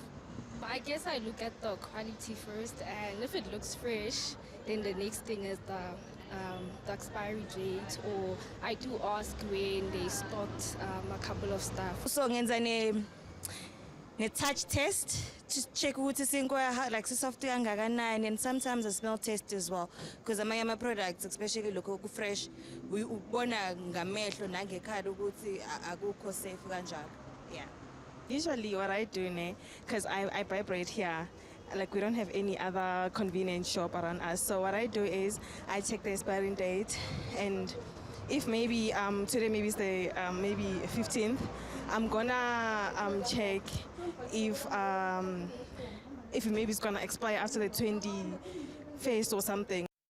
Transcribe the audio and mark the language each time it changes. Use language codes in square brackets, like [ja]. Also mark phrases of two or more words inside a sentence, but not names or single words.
[en] I guess I look at the quality first, and if it looks fresh, then the next thing is the expiry date, or I do ask when they stocked a couple of stuff. So [zu] ngenza ne [en] touch test to check [zu] ukuthi sinkwa [en] like soft kangakanani, and sometimes a smell test as well, because amanye products especially [zu] lokho ku [en] fresh [zu] ubona ngamehlo nangekhaya ukuthi akukho [en] safe kanjalo. Yeah. Usually what I do, because I buy bread here, like we don't have any other convenience shop around us. So what I do is I check the expiring date, and if maybe today maybe is the maybe 15th, I'm gonna check if maybe it's gonna expire after the 21st or something.